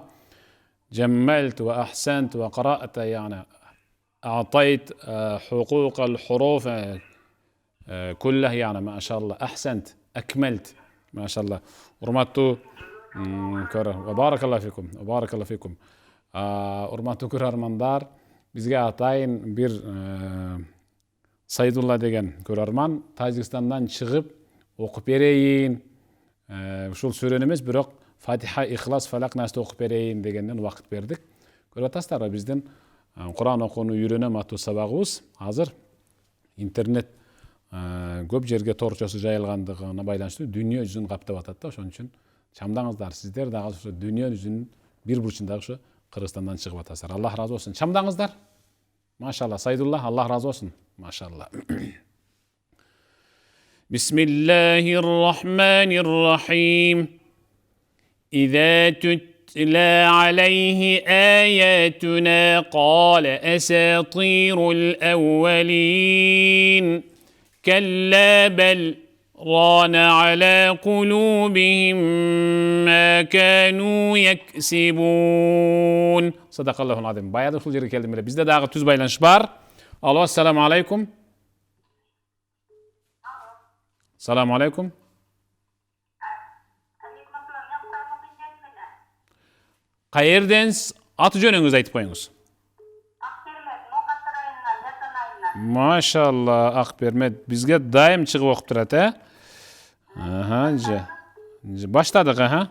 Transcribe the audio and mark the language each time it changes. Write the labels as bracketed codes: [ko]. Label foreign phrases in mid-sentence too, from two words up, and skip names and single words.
[ar] جملت وأحسنت وقرأت، يعني أعطيت حقوق الحروف كلها، يعني ما شاء الله. أحسنت، أكملت ما شاء الله. ورمتو وبارك الله فيكم. وبارك الله فيكم. [ky] ورمتو көрермандар, бизге атайын бир Сайдулла деген көрерман Тажикстандан чыгып окуп берейин, ушул сүрөнү эмес, бирок Фатиха, Ихлас, Фалак, Насты окуп берейин дегенден убакыт бердик. Көрүп атасыздарбы, биздин Кур'ан окууну үйрөнөм аттуу сабагыбыз азыр интернет көп жерге торчосу жайылгандыгына байланыштуу дүйнө жүзүн каптап атат да. Ошон үчүн чамдаңыздар, сиздер дагы ошо дүйнө жүзүнүн бир бурчундагы ошо Кыргызстандан чыгып атасыздар. Аллах разы болсун. Чамдаңыздар. Машалла, Сайдулла, Аллах разы болсун. Машалла. [ar] بسم الله الرحمن الرحيم. إذا تتلى عليه آياتنا قال أساطير الأولين كلا بل ران على قلوبهم ما كانوا يكسبون. صدق الله العظيم. [ky] Bayağı ушул жерге келдим эле. Бизде дагы түз байланыш бар. [ar] Алло, السلام عليكم. سلام عليكم. [ky] Кайерденсиз? Аты жөнүңүздү айтып коюңуз. Машалла, Акбермет бизге дайым чыгып окуп турат, Баштадык,